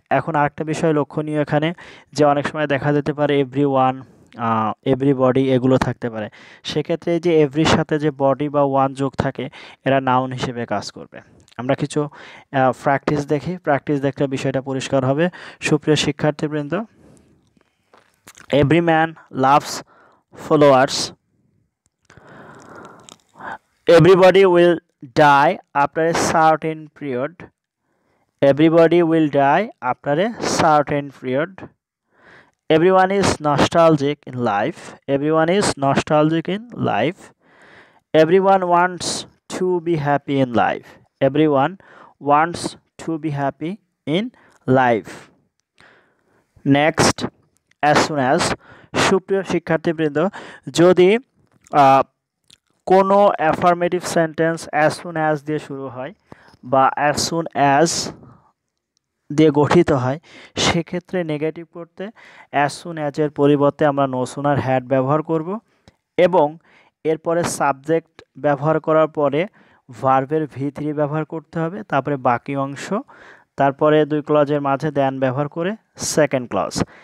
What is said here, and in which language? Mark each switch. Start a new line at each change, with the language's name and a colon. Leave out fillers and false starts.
Bangla: এখন আরেকটা বিষয় লক্ষণীয় এখানে, যে অনেক সময় দেখা যেতে পারে এভরি ওয়ান, এভরিবডি এগুলো থাকতে পারে। সেক্ষেত্রে যে এভরির সাথে যে বডি বা ওয়ান যোগ থাকে, এরা নাউন হিসেবে কাজ করবে। আমরা কিছু প্র্যাকটিস দেখি, প্র্যাকটিস দেখলে বিষয়টা পরিষ্কার হবে। সুপ্রিয় শিক্ষার্থীবৃন্দ,
English: every man loves followers. Everybody will die after a certain period. Everybody will die after a certain period. Everyone is nostalgic in life. Everyone is nostalgic in life. Everyone wants to be happy in life. Everyone wants to be happy in life. Next, as soon as,
Bangla: সুপ্রিয় শিক্ষার্থীবৃন্দ, যদি কোনো affirmative sentence as soon as দিয়ে শুরু হয় বা as soon as দিয়ে গঠিত হয়, সেক্ষেত্রে নেগেটিভ করতে অ্যাজ সুন অ্যাজ এর পরিবর্তে আমরা নো সুনার হ্যাড ব্যবহার করব এবং এরপরে সাবজেক্ট ব্যবহার করার পরে ভার্বের ভি3 ব্যবহার করতে হবে, তারপরে বাকি অংশ, তারপরে দুই ক্লজের মাঝে দ্যান ব্যবহার করে সেকেন্ড ক্লজ।